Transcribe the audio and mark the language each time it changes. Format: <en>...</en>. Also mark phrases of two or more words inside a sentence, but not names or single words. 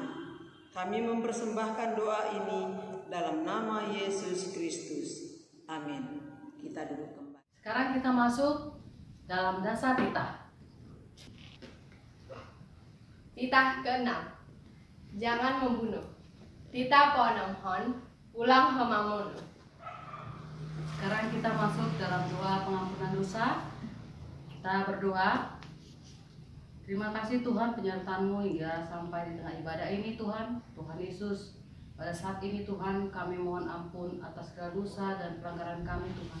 <id>Kami mempersembahkan doa ini dalam nama Yesus Kristus. Amin. Kita duduk kembali. Sekarang kita masuk dalam dasar titah. Titah ke-6. Jangan membunuh.</id> <bts>Titah po-6 ulang hamamono.</bts> <id>Sekarang kita masuk dalam doa pengampunan dosa. Kita berdoa. Terima kasih Tuhan penyertaan-Mu hingga sampai di tengah ibadah ini Tuhan. Tuhan Yesus, pada saat ini Tuhan kami mohon ampun atas segala dosa dan pelanggaran kami Tuhan.</id>